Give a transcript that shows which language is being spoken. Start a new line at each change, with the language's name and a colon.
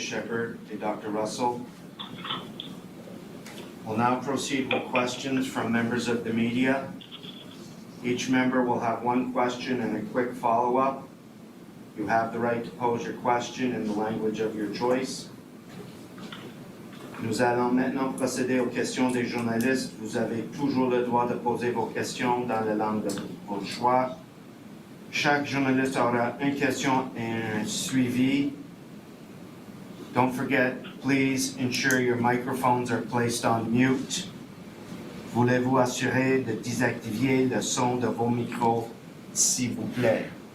French: Shephard, et Dr. Russell.
English: We'll now proceed with questions from members of the media. Each member will have one question and a quick follow-up. You have the right to pose your question in the language of your choice.
French: Nous allons maintenant procéder aux questions des journalistes. Vous avez toujours le droit de poser vos questions dans la langue de votre choix. Chaque journaliste aura une question et un suivi.
English: Don't forget, please ensure your microphones are placed on mute.
French: Voulez-vous assurer de désactiver le son de vos micros, s'il vous plaît?